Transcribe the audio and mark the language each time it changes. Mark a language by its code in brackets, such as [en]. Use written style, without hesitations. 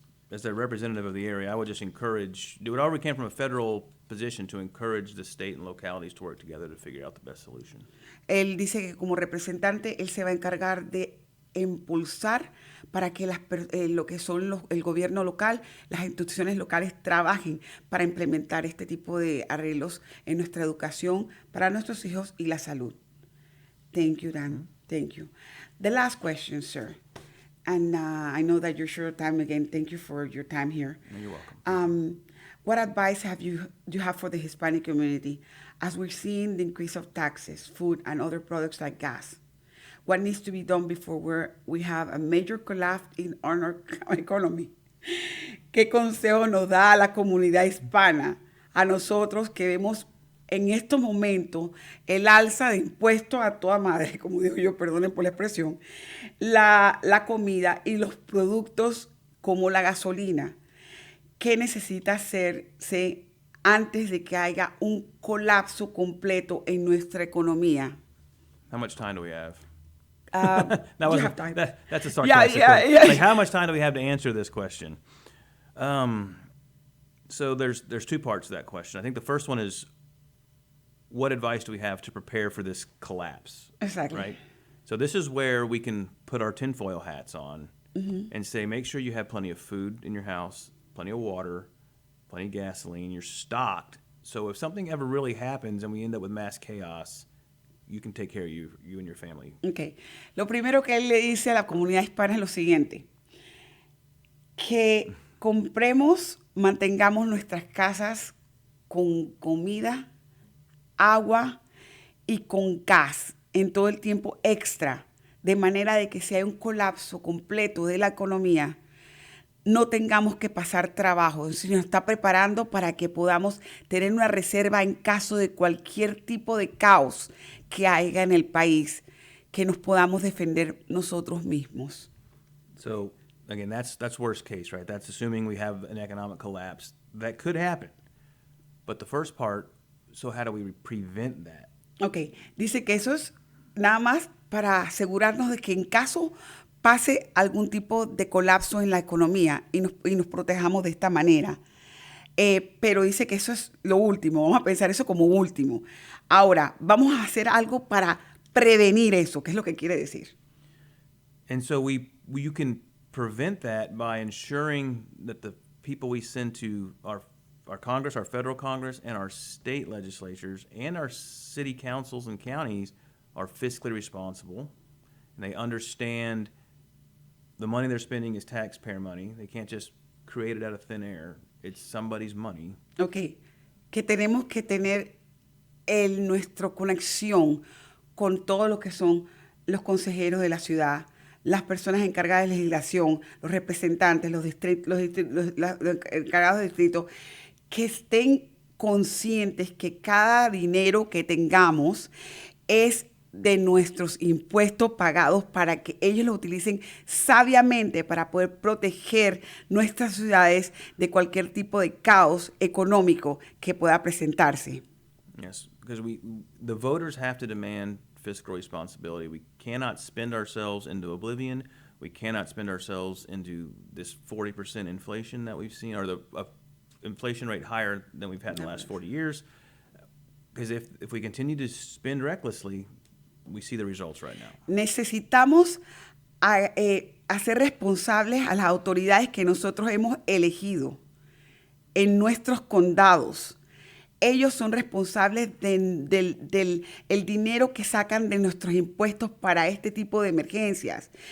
[en] As a representative of the area, I would just do whatever we can from a federal position to encourage the state and localities to work together to figure out the best solution. [es] Él dice que como representante él se va a encargar de impulsar para que lo que son el gobierno local, las instituciones locales trabajen para implementar este tipo de arreglos en nuestra educación para nuestros hijos y la salud. [en] Thank you, Dan. Thank you. The last question, sir. And I know that you're short of time again. Thank you for your time here. You're welcome. What advice do you have for the Hispanic community as we're seeing the increase of taxes, food, and other products like gas? What needs to be done before we have a major collapse in our economy? [es] ¿Qué consejo nos da a la comunidad hispana, a nosotros que vemos en estos momentos el alza de impuestos a toda madre, como digo yo, perdonen por la expresión, la comida y los productos como la gasolina? ¿Qué necesita hacerse antes de que haya un colapso completo en nuestra economía? [en] How much time do we have? You have time. That's a sarcastic question. Yeah. Like, how much time do we have to answer this question? So there's two parts to that question. I think the first one is, what advice do we have to prepare for this collapse? Exactly. Right? So this is where we can put our tinfoil hats on and say, make sure you have plenty of food in your house, plenty of water, plenty of gasoline, you're stocked. So if something ever really happens and we end up with mass chaos, you can take care of you and your family. Okay. [es] Lo primero que él le dice a la comunidad hispana es lo siguiente: que compremos, mantengamos nuestras casas con comida, agua y con gas en todo el tiempo extra, de manera de que si hay un colapso completo de la economía, no tengamos que pasar trabajo, sino nos está preparando para que podamos tener una reserva en caso de cualquier tipo de caos que haya en el país, que nos podamos defender nosotros mismos. [en] So again, that's worst case, right? That's assuming we have an economic collapse. That could happen. But the first part, so how do we prevent that? [es] Ok, dice que eso es nada más para asegurarnos de que en caso pase algún tipo de colapso en la economía y nos protejamos de esta manera. Pero dice que eso es lo último, vamos a pensar eso como último. Ahora, vamos a hacer algo para prevenir eso, ¿qué es lo que quiere decir? [en] And so you can prevent that by ensuring that the people we send to our Congress, our federal Congress, and our state legislatures, and our city councils and counties are fiscally responsible, and they understand the money they're spending is taxpayer money. They can't just create it out of thin air. It's somebody's money. [es] Ok, que tenemos que tener nuestra conexión con todo lo que son los consejeros de la ciudad, las personas encargadas de legislación, los representantes, los encargados de distrito, que estén conscientes que cada dinero que tengamos es de nuestros impuestos pagados para que ellos lo utilicen sabiamente para poder proteger nuestras ciudades de cualquier tipo de caos económico que pueda presentarse. [en] Yes, because the voters have to demand fiscal responsibility. We cannot spend ourselves into oblivion. We cannot spend ourselves into this 40% inflation that we've seen, or the inflation rate higher than we've had in the last 40 years. Because if we continue to spend recklessly, we see the results right now. [es] Necesitamos hacer responsables a las autoridades que nosotros hemos elegido en nuestros condados. Ellos son responsables del dinero que sacan de nuestros impuestos para este tipo de emergencias.